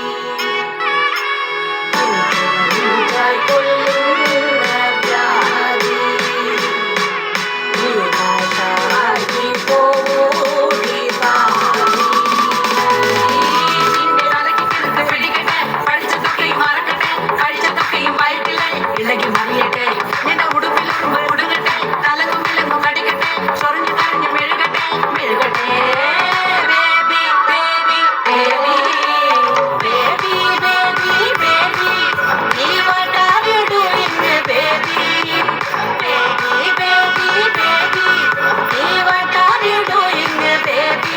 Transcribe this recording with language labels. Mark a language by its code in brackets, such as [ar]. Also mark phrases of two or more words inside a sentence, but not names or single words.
[ml] Enjoy കൊള്ളുന്ന വ്യാധി, നീ വാശകി പോവോടി വാടി. നിന്റെ നാളകി കിറുക്ക് പിടിക്കാതെ, പഠിച്ച തൊക്കെയും മറക്കാതെ, കഴിച്ച തൊക്കെയും വയറ്റിലെ ഇളകി മറിയാതെ. നിന്റെ ഉടുപ്പിലും ഉടുങ്ങാതെ, തലങ്ങും വിലങ്ങും കടിക്കാതെ, ചൊറിഞ്ഞ് തരിഞ്ഞ് മെലുഗാതെ മെലുഗാതെ. [en] Baby baby baby baby baby baby, nee what are you doing baby? Baby baby baby, nee what are you doing baby?